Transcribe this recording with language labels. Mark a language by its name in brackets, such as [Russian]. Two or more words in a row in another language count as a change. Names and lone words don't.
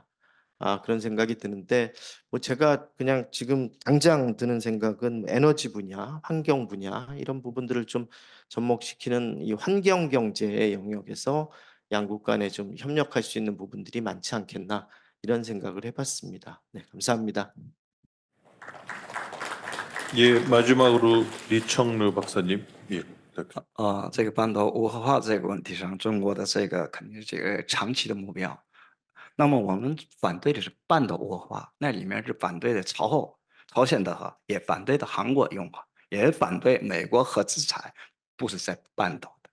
[Korean] 그런 생각이 드는데, 뭐 제가 그냥 지금 당장 드는 생각은 에너지 분야, 환경 분야 이런 부분들을 좀 접목시키는 이 환경 경제의 영역에서 양국 간에 좀 협력할 수 있는 부분들이 많지 않겠나, 이런 생각을 해봤습니다. 네, 감사합니다. 예, 마지막으로 리청르 박사님. 예. [Chinese] 这个半岛无核化这个问题上，中国的这个肯定是这个长期的目标。那么我们反对的是半岛无核化，那里面是反对的朝鲜的核，也反对的韩国用核，也反对美国核制裁，不是在半岛的。